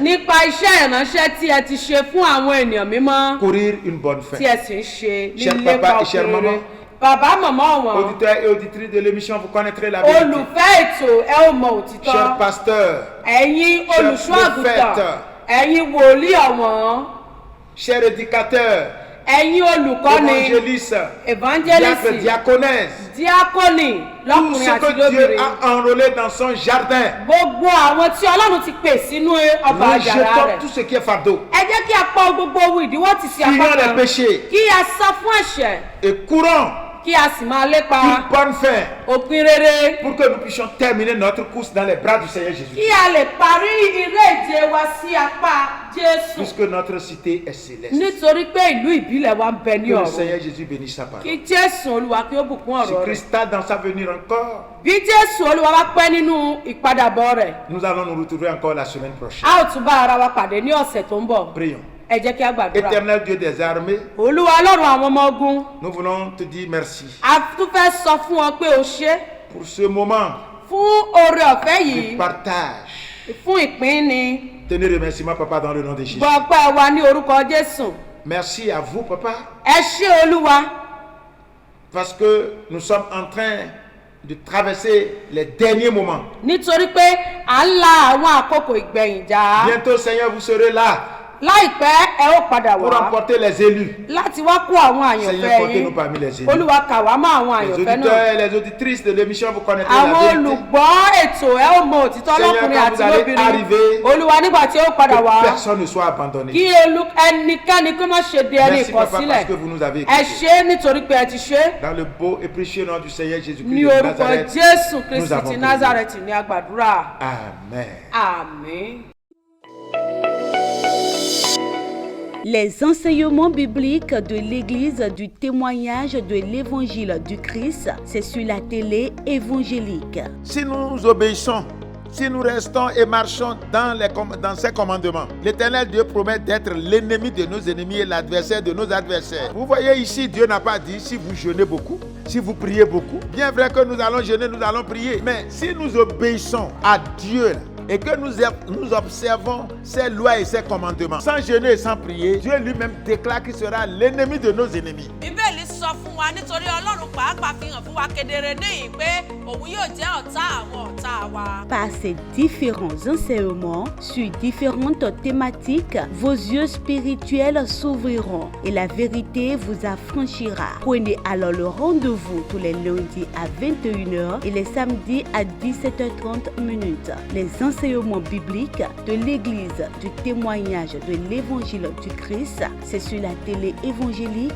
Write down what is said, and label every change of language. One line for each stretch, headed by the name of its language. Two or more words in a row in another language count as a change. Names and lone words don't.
Yoruba: nípa iṣẹ́ ìránṣẹ́ tí ẹ ti ṣe fún àwọn ènìyàn mímọ́
French: courir une bonne
Yoruba: tí
French: fin.
Yoruba: ẹ sì ń ṣe
French: Cher
Yoruba: nílépa
French: papa et chère
Yoruba: òkèèrè.
French: maman,
Yoruba: Bàbá màmá wọn,
French: auditeurs et auditrices de l'émission, vous connaîtrez la vérité.
Yoruba: olùfẹ́ ètò ẹ ò mọ òtítọ́.
French: Cher pasteur,
Yoruba: Ẹ̀yin
French: Cher
Yoruba: olùṣọ́ àgùntàn,
French: prophète,
Yoruba: ẹ̀yin wòlíì ọ̀wọ́n,
French: cher éducateur,
Yoruba: ẹ̀yin olùkọ́ni,
French: évangéliste, diacre,
Yoruba: evangelist,
French: diaconesse,
Yoruba: díákónì
French: tout
Yoruba: lọ́kùnrin
French: ce
Yoruba: àti
French: que Dieu
Yoruba: lóbìnrin.
French: a enrôlé dans son jardin.
Yoruba: Gbogbo àwọn tí Ọlọ́run ti pè sínú ọgbà àjàrà
French: Rejetons
Yoruba: rẹ̀.
French: tout ce qui est fardeau.
Yoruba: Ẹ jẹ́ kí a pa gbogbo ohun ìdíwọ́ tì sí apá
French: Fuyons les
Yoruba: kan.
French: péchés
Yoruba: Kí a sá fún ẹ̀ṣẹ̀,
French: et courons
Yoruba: kí a sì máa lépa
French: une bonne fin
Yoruba: òpin rere.
French: pour que nous puissions terminer notre course dans les bras du Seigneur Jésus.
Yoruba: Kí a lè parí eré ìje wa sí apá Jésù.
French: Puisque notre cité est céleste.
Yoruba: Nítorí pé ìlú ìbílẹ̀ wa ń bẹ ní
French: Que le
Yoruba: ọ̀run.
French: Seigneur Jésus bénisse sa parole.
Yoruba: Kí Jésù Olúwa kí ó bùkún
French: Si
Yoruba: ọ̀rọ̀ rẹ̀.
French: Christ tarde dans sa venue encore,
Yoruba: Bí Jésù Olúwa bá pẹ́ nínú ìpadàbọ̀ rẹ̀,
French: nous allons nous retrouver encore la semaine prochaine.
Yoruba: a ó tún bá ara wa pàdé ní ọ̀sẹ̀ tó ń bọ̀.
French: Prions.
Yoruba: Ẹ jẹ́ kí a gbàdúrà.
French: Éternel Dieu des armées,
Yoruba: Olúwa Ọlọ́run àwọn ọmọ ogun,
French: nous voulons te dire merci
Yoruba: a tún fẹ́ sọ fún ọ pé o ṣé
French: pour ce moment
Yoruba: fún oore ọ̀fẹ́
French: de
Yoruba: yìí,
French: partage
Yoruba: fún ìpínni
French: Tenez remerciement, papa, dans le nom de Jésus.
Yoruba: gbọ́ ọpẹ́ wa ní orúkọ Jésù.
French: Merci à vous, papa,
Yoruba: ẹ ṣé Olúwa
French: parce que nous sommes en train de traverser les derniers moments.
Yoruba: nítorí pé à ń la àwọn àkókò ìgbẹ̀yìn já.
French: Bientôt, Seigneur, vous serez là
Yoruba: láìpẹ́ ẹ ó padà
French: pour
Yoruba: wá
French: remporter les élus.
Yoruba: láti wá kó àwọn
French: Seigneur,
Yoruba: àyànfẹ́
French: portez-nous
Yoruba: yín.
French: parmi les élus.
Yoruba: Olúwa kà wá mọ́ àwọn
French: Les
Yoruba: àyànfẹ́ náà.
French: auditeurs et les auditrices de l'émission, vous connaîtrez la
Yoruba: àwọn
French: vérité.
Yoruba: olùgbọ́ ètò ẹ ó mọ òtítọ́
French: Seigneur,
Yoruba: lọ́kùnrin
French: quand
Yoruba: àti
French: vous allez
Yoruba: lóbìnrin.
French: arriver,
Yoruba: Olúwa nígbà tí ó padà wá
French: Que personne ne soit abandonné.
Yoruba: kí ẹnikẹ́ni kó má ṣe di ẹni
French: Merci, papa, parce
Yoruba: ìkọ̀sílẹ̀.
French: que vous nous avez
Yoruba: ẹ
French: écoutés.
Yoruba: ṣé nítorí pé ẹ ti ṣe.
French: Dans le beau et précieux nom du Seigneur Jésus-Christ
Yoruba: ní
French: de
Yoruba: orúkọ
French: Nazareth.
Yoruba: Jésù
French: nous
Yoruba: Kristi
French: avons
Yoruba: ti
French: prié.
Yoruba: Nazareth ní agbàdúrà.
French: Amen.
Yoruba: Àmín.
French: Les enseignements bibliques de l'Église du témoignage de l'Évangile du Christ, c'est sur la télé évangélique. Si nous obéissons, si nous restons et marchons dans ses commandements, l'Éternel Dieu promet d'être l'ennemi de nos ennemis et l'adversaire de nos adversaires. Vous voyez ici, Dieu n'a pas dit si vous jeûnez beaucoup, si vous priez beaucoup. Bien vrai que nous allons jeûner, nous allons prier. Mais si nous obéissons à Dieu, et que nous observons ses lois et ses commandements, sans jeûner et sans prier, Dieu lui-même déclare qu'il sera l'ennemi de nos ennemis.
Yoruba: Bíbélì sọ fún wa nítorí Ọlọ́run pàápàá fi hàn fún wa kedere níyìn pé òun yóò jẹ́ ọ̀tá àwọn ọ̀tá wa.
French: Par ces différents enseignements sur différentes thématiques, vos yeux spirituels s'ouvriront et la vérité vous affranchira. Prenez alors le rendez-vous tous les lundis à 21h et les samedis à 17h30. Les enseignements bibliques de l'Église du témoignage de l'Évangile du Christ, c'est sur la télé évangélique.